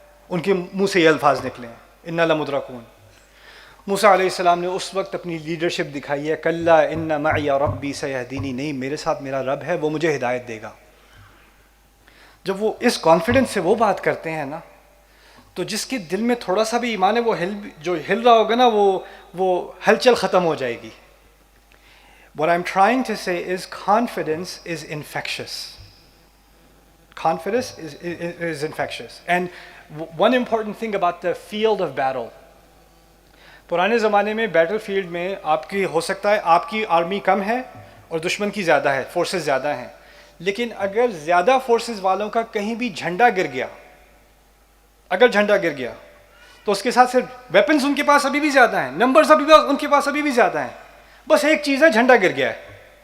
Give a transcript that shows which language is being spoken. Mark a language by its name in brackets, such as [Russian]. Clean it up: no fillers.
[Urdu] ان کے منہ سے یہ الفاظ نکلے ہیں، [Arabic] انا لمدرکون. [Urdu] موسیٰ علیہ السلام نے اس وقت اپنی لیڈرشپ دکھائی ہے، [Arabic] کلا ان معی ربی سیہدینی، [Urdu] نہیں، میرے ساتھ میرا رب ہے، وہ مجھے ہدایت دے گا. جب وہ اس کانفیڈنس سے وہ بات کرتے ہیں نا، تو جس کے دل میں تھوڑا سا بھی ایمان ہے، وہ جو ہل رہا ہوگا نا، وہ ہلچل ختم ہو جائے گی. [English] What I'm trying to say is confidence is infectious. Confidence is infectious. And one important thing about the field of battle. [Urdu] پرانے زمانے میں بیٹل فیلڈ میں آپ کی ہو سکتا ہے آپ کی آرمی کم ہے اور دشمن کی زیادہ ہے، فورسز زیادہ ہیں، لیکن اگر زیادہ فورسز والوں کا کہیں بھی جھنڈا گر گیا، اگر جھنڈا گر گیا تو اس کے ساتھ صرف ویپنز ان کے پاس ابھی بھی زیادہ ہیں، نمبرز ان کے پاس ابھی بھی زیادہ ہیں، بس ایک چیز ہے، جھنڈا گر گیا ہے.